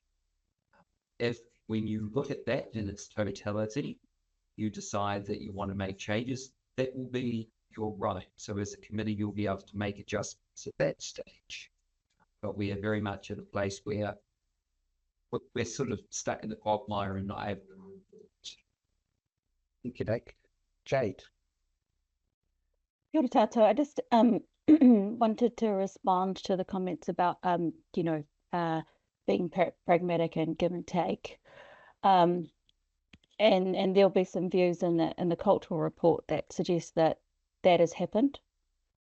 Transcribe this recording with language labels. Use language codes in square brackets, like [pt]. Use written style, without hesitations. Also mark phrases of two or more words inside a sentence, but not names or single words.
[en] If when you look at that in its totality, you decide that you want to make changes, that will be your right. So as a committee, you'll be able to make adjustments at that stage. But we are very much at a place where we're sort of stuck in the quagmire and not able to. Thank you, Nick. Jade. [mi] Kia ora tātou. [en] I just wanted to respond to the comments about being pragmatic and give and take. And there'll be some views in the cultural report that suggest that has happened.